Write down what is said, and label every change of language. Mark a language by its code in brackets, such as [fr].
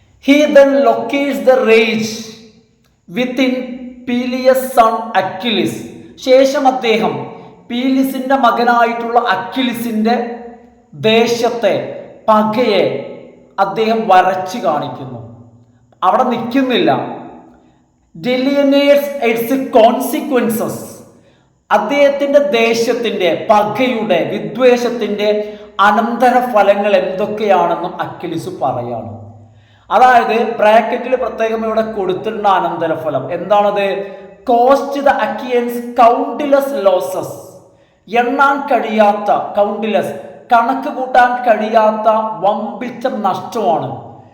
[en] He then locates the rage within Peleus' son Achilles. [ml] ശേഷം അദ്ദേഹം പീലിസിന്റെ മകനായിട്ടുള്ള അക്കിലിസിന്റെ ദേശത്തെ പകയെ അദ്ദേഹം വരച്ചു കാണിക്കുന്നു. അവിടെ നിൽക്കുന്നില്ല. [en] delineates its consequences. [ml] അദ്ദേഹത്തിന്റെ ദേശത്തിന്റെ പകയുടെ വിദ്വേഷത്തിന്റെ അനന്തരഫലങ്ങൾ എന്തൊക്കെയാണെന്നും അക്കിലിസ് പറയാണ്. അതായത് ബ്രാക്കറ്റിൽ പ്രത്യേകം ഇവിടെ കൊടുത്തിട്ടുള്ള അനന്തരഫലം എന്താണത്? [en] Cost the Axis countless losses. [ml] എണ്ണാൻ കഴിയാത്ത, കൗണ്ട്ലെസ് കണക്ക് കൂട്ടാൻ കഴിയാത്ത വമ്പിച്ച നഷ്ടമാണ്.